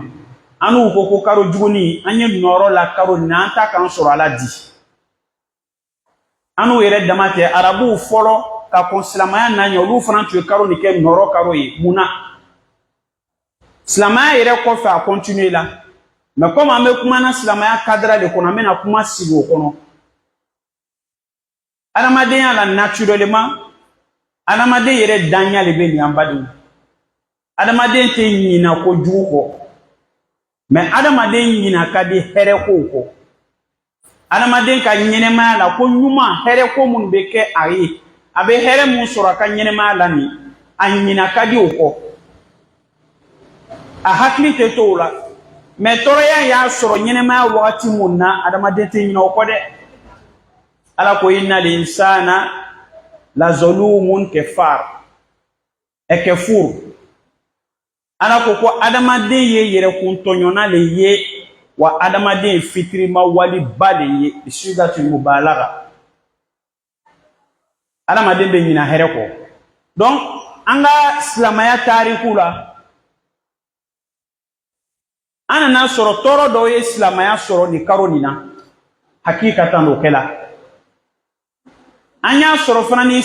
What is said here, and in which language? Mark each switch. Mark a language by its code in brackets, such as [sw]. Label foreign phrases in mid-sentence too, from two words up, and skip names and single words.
[bm] An n'u ko karo juguni an ye nɔrɔ la karo nin na an ta k'an sɔrɔ ala di. An n'u yɛrɛ dama tɛ arabuw fɔlɔ ka kɔn silamɛya n'a ɲɛ olu fana tun ye karo nin kɛ nɔrɔ karo ye mun na. Silamɛya yɛrɛ kɔfɛ a continué la [fr] mais comme [bm] an bɛ kuma na silamɛya cadre de kɔnɔ an bɛna kuma sigi o kɔnɔ. Adamadenya la naturellement adamaden yɛrɛ daɲa de bɛ nin an badenw. Adamaden tɛ ɲina kojugu kɔ. Mais adamaden ɲina ka di hɛrɛ kow kɔ. Adamaden ka ɲɛnɛmaya la ko ɲuman hɛrɛ ko minnu bɛ kɛ a ye a bɛ hɛrɛ mun sɔrɔ a ka ɲɛnɛmaya la nin a ɲina ka di o kɔ. A hakili tɛ to o la mais tɔɔrɔya y'a sɔrɔ ɲɛnɛmaya wagati mun na adamaden tɛ ɲina o kɔ dɛ. [ar] الله قال إن الإنسان لظلوم كفار. Kafur. [bm] ala ko adamaden ye yɛrɛ kun tɔɲɔna le ye wa adamaden fitirima wali ba le ye [ar] صيغة المبالغة [bm] adamaden bɛ ɲina hɛrɛ kɔ donc an ka silamaya tariku la an nana sɔrɔ tɔɔrɔ dɔw ye silamaya sɔrɔ ni karo nin na hakikatan o kɛla an y'a sɔrɔ fana ni